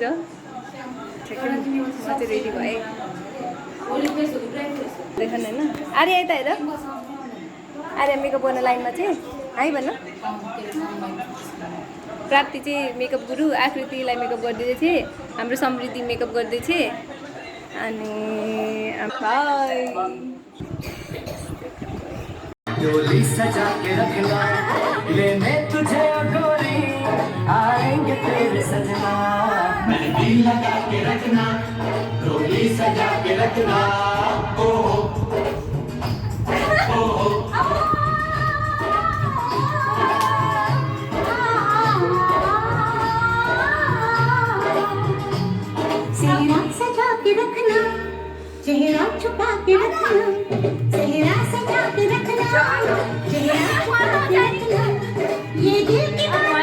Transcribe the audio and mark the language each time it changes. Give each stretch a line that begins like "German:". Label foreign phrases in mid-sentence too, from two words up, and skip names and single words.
Nepali: म चाहिँ रेडी भएँ। देखन हैन आर्य आइ त हेर आर्य मेकअप गर्न लाइनमा चाहिँ है भन्नु प्राप्ति चाहिँ मेकअप गुरु आकृतिलाई मेकअप गर्दैछ हाम्रो समृद्धि मेकअप गर्दैछ अनि भाइ
Hindi: डोली सजा के रखना लेने तुझे गोरी आएंगे तेरे सजना मेहंदी लगा के रखना डोली सजा के रखना ओ चेहरा सजा के रखना चेहरा छुपा के रखना चेहरा सजा के रखना चेहरा छुपा के रखना ये दिल की बात